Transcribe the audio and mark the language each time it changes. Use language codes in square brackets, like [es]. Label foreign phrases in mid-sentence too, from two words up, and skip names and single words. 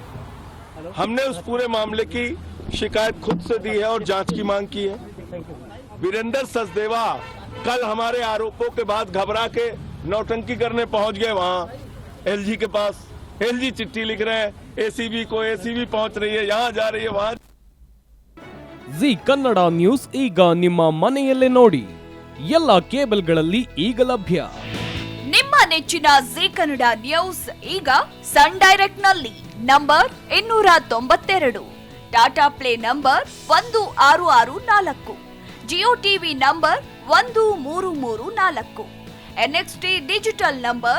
[hi] हमने उस पूरे मामले की शिकायत खुद से दी है और जांच की मांग की है। वीरेंद्र सचदेवा कल हमारे आरोपों के बाद घबरा के नौटंकी करने पहुंच गए वहां एलजी के पास। एलजी चिट्ठी लिख रहे हैं एसीबी को, एसीबी पहुंच रही है, यहाँ जा रही है, वहां। [kn] ಜಿ ಕನ್ನಡ ನ್ಯೂಸ್ ಈಗ ನಿಮ್ಮ ಮನೆಯಲ್ಲೇ ನೋಡಿ, ಎಲ್ಲ ಕೇಬಲ್ಗಳಲ್ಲಿ ಈಗ ಲಭ್ಯ. ನಿಮ್ಮ ನೆಚ್ಚಿನ ಜಿ ಕನ್ನಡ ನ್ಯೂಸ್ ಈಗ ಸನ್ ಡೈರೆಕ್ಟ್ ನಲ್ಲಿ ನಂಬರ್ 292, ಟಾಟಾ ಪ್ಲೇ ನಂಬರ್ 1664, ಜಿಯೋ ಟಿವಿ ನಂಬರ್ 1334, ಎನ್ಎಕ್ಸ್ಟಿ ಡಿಜಿಟಲ್ ನಂಬರ್